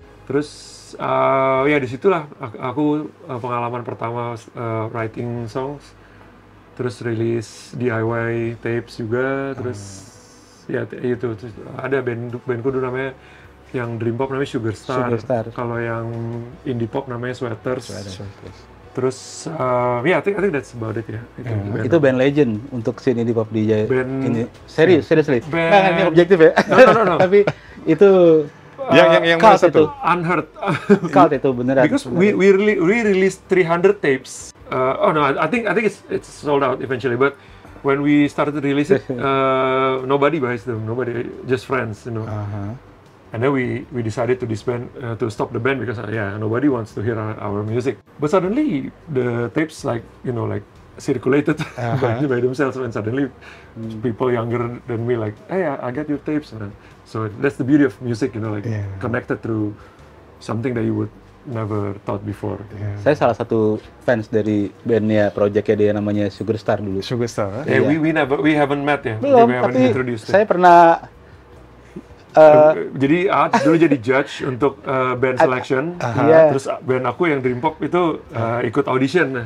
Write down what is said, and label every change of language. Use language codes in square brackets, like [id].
[id] Terus ya disitulah aku pengalaman pertama [en] writing songs. [id] Terus rilis [en] DIY tapes [id] juga. Terus ya itu ada bandku dulu namanya, yang Dream Pop namanya Sugar Star. Kalau yang indie pop namanya Sweaters. [en] Terus ya I think that's about it ya. [id] Itu band legend untuk scene indie pop di ini. [en] Seriously. [id] Band ini objektif ya. [en] No. [id] Tapi itu yang mana satu? [en] Unheard. [id] Cult itu beneran. [en] Because we released 300 tapes. I think it's sold out eventually. But when we started to release it, nobody buys them. Nobody, just friends, you know. And then we decided to disband, to stop the band because nobody wants to hear our music. But suddenly the tapes circulated by themselves, and suddenly people younger than me hey, I get your tapes. So that's the beauty of music, connected through something that you would never thought before. [id] Saya salah satu fans dari bandnya, projectnya dia namanya Sugar Star dulu. Sugar Star. [en] We haven't met ya. [id] Belum, tapi saya pernah jadi dulu jadi judge untuk band selection. Terus band aku yang Dream Pop itu ikut audition.